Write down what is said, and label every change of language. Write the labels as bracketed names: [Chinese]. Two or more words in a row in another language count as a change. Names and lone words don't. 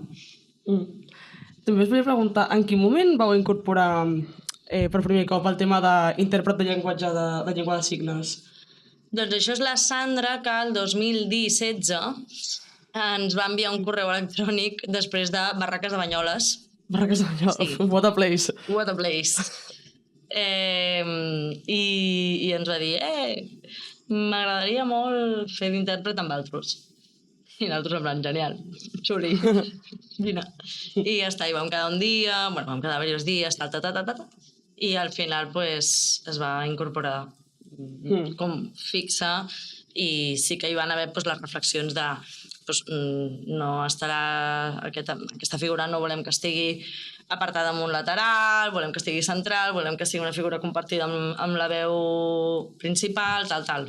[Catalan] També us volia preguntar, en quin moment vau incorporar per primer cop el tema d'intèrpret de llenguatge de llengua de signes? Doncs això és la Sandra, que el 2016 ens va enviar un correu electrònic després de Barraques de Banyoles. Barraques de Banyoles, sí. [English] What a place. What a place. [Catalan] I ens va dir m'agradaria molt fer d'intèrpret amb altres. I nosaltres en plan, genial, xuli, vine. I ja està, i vam quedar un dia, vam quedar diversos dies, i al final es va incorporar com fixa, i sí que hi van haver les reflexions de no estarà aquesta figura, no volem que estigui apartada amb un lateral, volem que estigui central, volem que sigui una figura compartida amb la veu principal, tal.